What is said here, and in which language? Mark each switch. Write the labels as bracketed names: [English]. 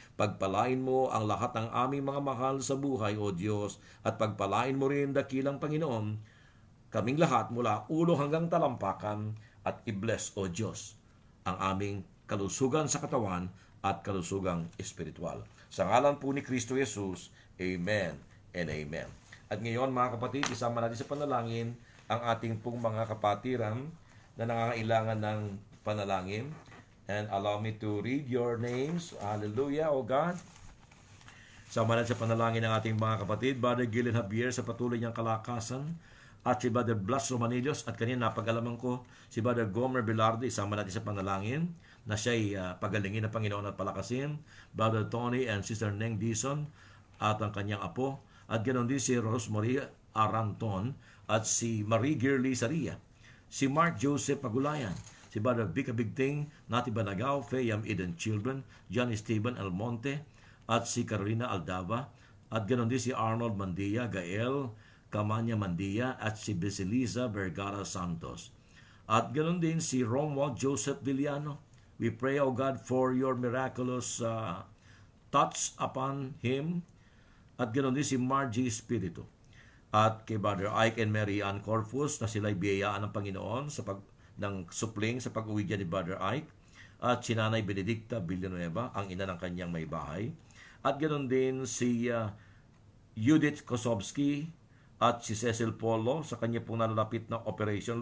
[Filipino] Pagpalain mo ang lahat ng aming mga mahal sa buhay, O Diyos, at pagpalain mo rin, dakilang Panginoon, kaming lahat mula ulo hanggang talampakan, at i-bless, O Diyos, ang aming kalusugan sa katawan at kalusugang espiritual. Sa ngalan po ni Kristo Jesus, Amen and Amen. At ngayon, mga kapatid, isama natin sa panalangin ang ating pong mga kapatiran na nangangailangan ng panalangin. [English] And allow me to read your names. Hallelujah, O God. [Filipino] Sama natin sa panalangin ng ating mga kapatid, Brother Gillen Javier sa patuloy niyang kalakasan, at si Brother Blas Romanillos, at kanina napag-alaman ko si Brother Gomer Velarde, isama natin sa panalangin na siya'y pagalingin ng Panginoon at palakasin. Brother Tony and Sister Neng Dison at ang kanyang apo, at ganoon din si Rosemarie Aranton at si Marie Girly Saria, si Mark Joseph Pagulayan, si Brother Vic Bigting, Nati Banagaw, Fayam Eden Children, John Esteban Almonte, at si Carolina Aldava, at ganoon din si Arnold Mandia, Gael Camanya Mandia, at si Basilisa Vergara Santos. At ganoon din si Romuald Joseph Villano. [English] We pray, O God, for your miraculous touch upon him. [Filipino] At ganoon din si Margie Espiritu. At kay Brother Ike and Mary Ann Corpus na sila'y biyayaan ng Panginoon ng supling sa pag-uwi dyan ni Brother Ike. At si Nanay Benedicta Villanueva, ang ina ng kanyang may bahay. At ganoon din si Judith Kosovsky at si Cecil Polo sa kanya pong nalalapit na operation.